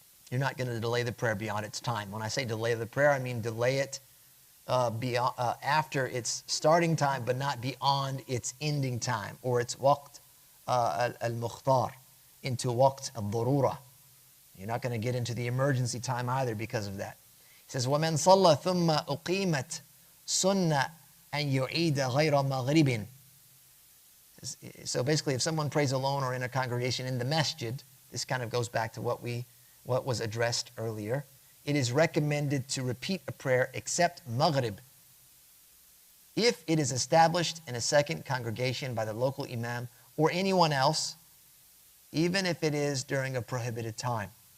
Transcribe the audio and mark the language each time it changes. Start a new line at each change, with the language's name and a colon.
English: You're not going to delay the prayer beyond its time. When I say delay the prayer, I mean delay it after its starting time, but not beyond its ending time, or its waqt al-mukhtar, into waqt al-darura. You're not going to get into the emergency time either because of that.
Arabic: It says, وَمَنْ صَلَّى ثُمَّ أُقِيمَتْ سُنَّ أَنْ يُعِيدَ غَيْرَ مَغْرِبٍ.
English: So basically, if someone prays alone or in a congregation in the masjid, this kind of goes back to what was addressed earlier. It is recommended to repeat a prayer except Maghrib if it is established in a second congregation by the local imam or anyone else, even if it is during a prohibited time.